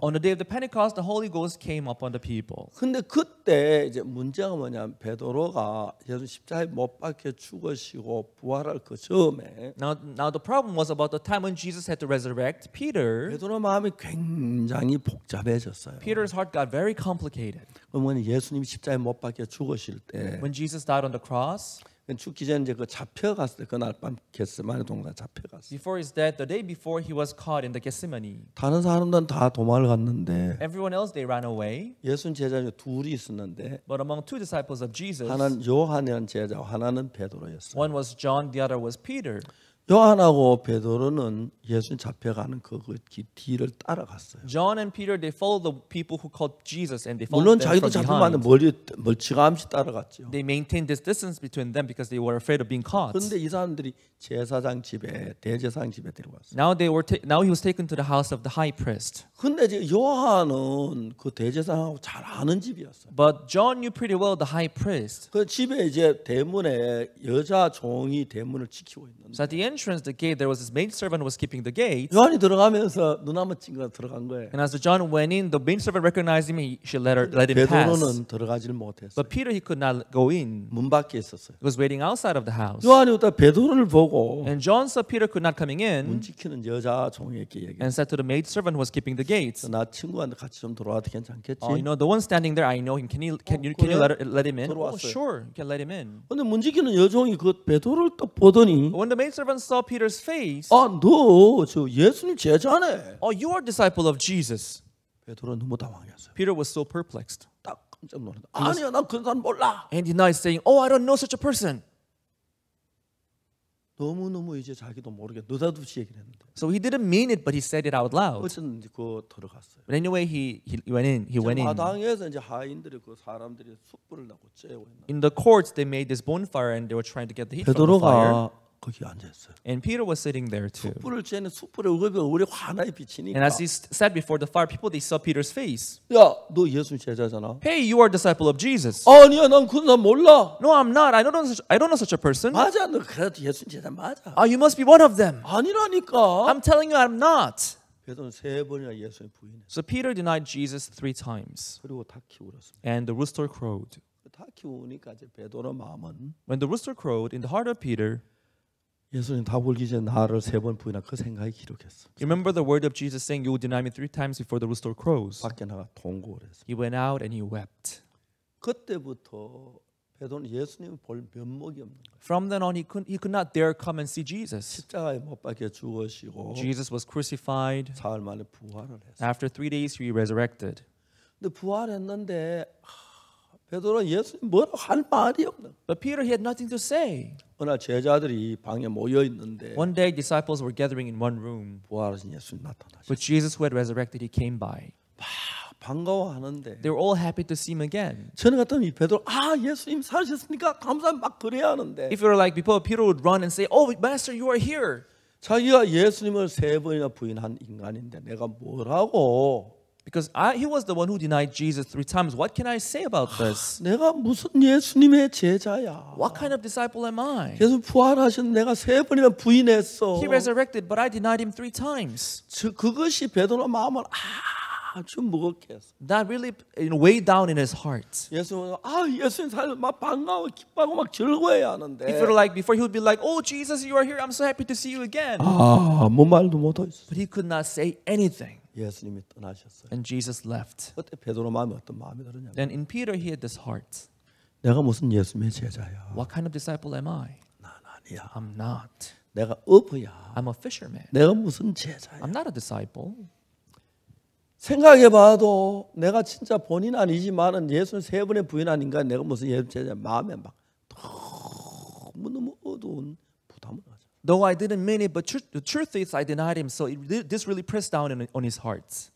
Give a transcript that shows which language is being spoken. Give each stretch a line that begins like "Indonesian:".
English: On the day of the Pentecost, the Holy Ghost came upon the people.
Korean: 근데 그때 이제 문제가 뭐냐면 베드로가 예수 십자가에 못 박혀 죽으시고 부활할 그 즈음에
English: Now the problem was about the time when Jesus had to resurrect Peter.
Korean: 베드로 마음이 굉장히 복잡해졌어요.
English: Peter's heart got very complicated.
Korean: 그러면 예수님이 십자가에 못 박혀 죽으실 때
English: When Jesus died on the cross,
Korean: 죽기 전에 이제 그 잡혀갔을 때 그날 밤 겟세마네 동산 잡혀갔어요.
English: before his death, the day before he was caught in the Gethsemane.
Korean: 다른 사람들은 다 도망을 갔는데
English: Everyone else, they ran away.
Korean: 예수님 제자 중에 둘이 있었는데
English: But among 2 disciples of Jesus,
Korean: 하나는 요한이라는 제자고 하나는 베드로였어요.
English: one was John, the other was Peter.
Korean: 요한하고 베드로는 예수님 잡혀가는 그 뒤를 따라갔어요.
English: John and Peter, they followed the people who called Jesus, and they
Korean: 물론
English: followed them from
Korean: 잡히면
English: behind.
Korean: 멀찌감치 따라갔죠.
English: They maintained this distance between them because they were afraid of being caught.
Korean: 그런데 이 사람들이 제사장 집에 대제사장 집에 데려갔어요.
English: Now he was taken to the house of the high priest.
Korean: 근데 이제 요한은 그 대제사장하고 잘 아는 집이었어요.
English: But John knew pretty well the high priest.
Korean: 그 집에 이제 대문에 여자 종이 대문을 지키고 있는데
English: So at the entrance, the gate, there was this maid servant who was keeping the gate.
Korean: 요한이 들어가면서 눈 한번 찡가 들어간 거예요.
English: And as John went in, the maid servant recognized him. She let him pass.
Korean: 베드로는 들어가질 못했어요.
English: But Peter, he could not go in.
Korean: 문 밖에 있었어요.
English: He was waiting outside of the house.
Korean: 요한이 오다 베드로를 보고
English: And John saw Peter could not coming
Korean: 문 지키는 여자 종에게 얘기했어요.
English: and said to the maid servant who was keeping the gates,
Korean: 나 친구한테 같이 좀 들어와도 괜찮겠지?
English: "Oh, the one standing there, I know him. Can you
Korean: 그래?
English: let him in?" Oh,
Korean: 들어왔어요.
English: sure, you can let him in.
Korean: 근데 문 지키는 여종이 그 베드로를 딱 보더니
English: When the maid servant saw Peter's face,
Korean: 너 저 예수님 제자네.
English: "Oh, you are a disciple of Jesus."
Korean: 베드로 너무 당황했어요.
English: Peter was so perplexed,
Korean: 딱 깜짝 놀랐다. 아니야, 난 그런 사람 몰라.
English: and he denied, saying, "Oh, I don't know such a person."
Korean: 너무 이제 자기도 모르게 느닷없이 얘기를 했는데.
English: So he didn't mean it, but he said it out loud.
Korean: 어쨌든 그 들어갔어요.
English: But anyway, he went in. He went in.
Korean: 마당에서 이제 하인들이 그 사람들이 숯불을 넣고 쬐고 있는.
English: In the courts, they made this bonfire, and they were trying to get the heat from the fire.
Korean: 베드로가 거기 앉아 있어요.
English: And Peter was sitting there too.
Korean: 숯불을 쬐는 숯불에 얼굴이 환하게 비치니까.
English: And as he sat before the fire, people, they saw Peter's face.
Korean: 야, 너 예수 제자잖아.
English: "Hey, you are a disciple of Jesus."
Korean: 아니야, 난 그런 사람 몰라.
English: "No, I'm not. I don't know such a person."
Korean: 맞아, 너 그래도 예수 제자 맞아.
English: "You must be one of them."
Korean: 아니라니까.
English: "I'm telling you, I'm not."
Korean: 베드로는 3번이나 예수님 부인했어요.
English: So Peter denied Jesus 3 times,
Korean: 그리고 다 키울었습니다.
English: and the rooster crowed.
Korean: 다 키우니까 이제 베드로 마음은
English: When the rooster crowed in the heart of Peter,
Korean: 예수님 다 울기 전에 나를 3번 부인하 그 생각이 기록했어.
English: you remember the word of Jesus saying, "You will deny me 3 times before the rooster crows."
Korean: 밖에 나가 통곡을 했어.
English: He went out and he wept.
Korean: 그때부터 베드로는 예수님 볼 면목이 없는 거예요.
English: From then on, he could not dare come and see Jesus.
Korean: 십자가에 못 박혀 죽으시고
English: Jesus was crucified.
Korean: 사흘 만에 부활을 했어.
English: After 3 days, he resurrected.
Korean: 근데 부활했는데 베드로는 예수님 뭐라고 할 말이 없는 거예요.
English: But Peter, he had nothing to say.
Korean: 어느 날 제자들이 방에 모여 있는데
English: One day, disciples were gathering in one room,
Korean: 부활하신 예수님 나타나셨어요.
English: but Jesus, who had resurrected, he came by.
Korean: 반가워하는데
English: They were all happy to see him again.
Korean: 저는 같으면 이 베드로 예수님 살으셨습니까? 감사합니다 막 그래야 하는데
English: If you were like before, Peter would run and say, "Oh, Master, you are here."
Korean: 자기가 예수님을 3번이나 부인한 인간인데 내가 뭐라고
English: Because he was the one who denied Jesus 3 times. What can I say about this?
Korean: 내가 무슨 예수님의 제자야.
English: What kind of disciple am I?
Korean: 예수 부활하신 내가 3번이나 부인했어.
English: He resurrected, but I denied him 3 times.
Korean: 그것이 베드로 마음을 아주 무겁게 했어.
English: That really weighed down in his heart.
Korean: 예수님은 예수님 살려 막 반가워 기뻐하고 막 즐거워해야 하는데
English: If you were like before, he would be like, "Oh, Jesus, you are here. I'm so happy to see you again."
Korean: 아무 말도 못 했어.
English: But he could not say anything.
Korean: 예수님이 떠나셨어요.
English: And Jesus left.
Korean: 그때 베드로 마음이 어떤 마음이 들었냐?
English: Then in Peter, he had this heart.
Korean: 내가 무슨 예수님의 제자야?
English: What kind of disciple am I?
Korean: 난 아니야.
English: I'm not.
Korean: 내가 어부야.
English: I'm a fisherman.
Korean: 내가 무슨 제자야?
English: I'm not a disciple.
Korean: 생각해봐도 내가 진짜 본인 아니지만은 예수님 3번의 부인한 인간 내가 무슨 예수 제자 마음에 막 너무 어두운 부담을 가져.
English: Though I didn't mean it, but the truth is I denied him. So this really pressed down on his heart.